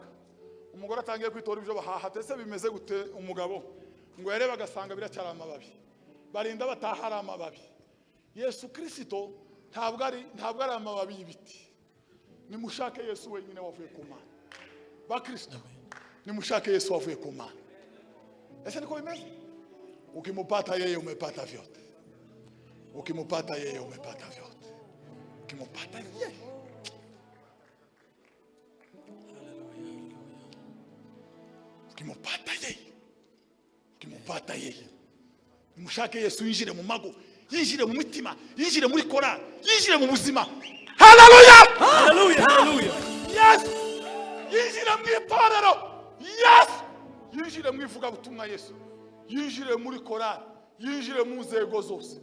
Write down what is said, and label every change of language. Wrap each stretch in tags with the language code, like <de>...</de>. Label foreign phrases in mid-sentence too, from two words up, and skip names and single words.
<rw>Umugore atangiye kwitora ibyo bahaha, tese bimeze gute? Umugabo ngo yareba agasanga biracyari amababi, barinda batahara amababi. Yesu Kristo ntabwo ari amababi y'ibiti. Nimushake Yesu wenyine wavuye ku Mana. Ba Kristo nimushake Yesu wavuye ku Mana. Ese niko bimeze?</rw> <sw>Ukimupata yeye umepata vyote. Ukimupata yeye umepata vyote. Ukimupata yeye. Ukimupata yeye. Ukimupata yeye.</sw> <rw>Nimushake Yesu yinjire mu mago, yinjire mu mitima, yinjire muri korali, yinjire mu buzima. Haleluya! Haleluya! Haleluya! Yes! Yinjire mu itorero. Yes! Yinjire mu ivugabutumwa Yesu. Yinjire muri korali, yinjire mu nzego zose.</rw>